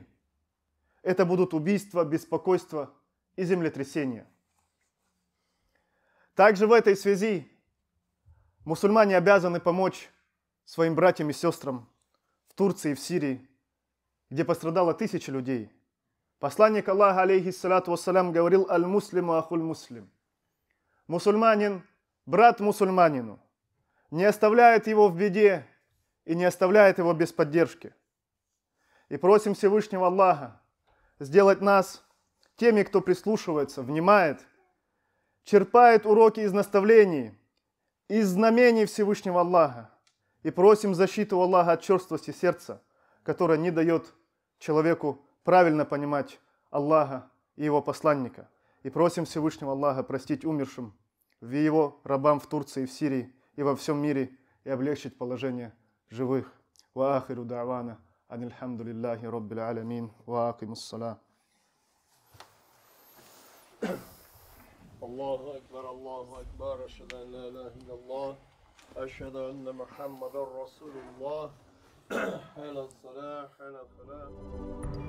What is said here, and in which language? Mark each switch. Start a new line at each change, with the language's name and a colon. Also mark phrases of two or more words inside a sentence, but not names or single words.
Russian: Это будут убийства, беспокойства и землетрясения. Также в этой связи мусульмане обязаны помочь своим братьям и сестрам в Турции и в Сирии, где пострадало тысячи людей. Посланник Аллаха,
Arabic: عليه الصلاة والسلام,
Russian: говорил:
Arabic: المسلم أخو المسلم.
Russian: Мусульманин, брат мусульманину, не оставляет его в беде и не оставляет его без поддержки. И просим Всевышнего Аллаха сделать нас теми, кто прислушивается, внимает, черпает уроки из наставлений, из знамений Всевышнего Аллаха. И просим защиту Аллаха от черствости сердца, которая не дает человеку правильно понимать Аллаха и его посланника. И просим Всевышнего Аллаха простить умершим, его рабам в Турции, в Сирии и во всем мире, и облегчить положение живых.
Arabic: وآخر دعوانا أن الحمد لله رب العالمين وأقم السلام. الله أكبر، أشهد أن لا إله إلا الله، أشهد أن محمدا رسول الله. حي على الصلاة، حي على السلام.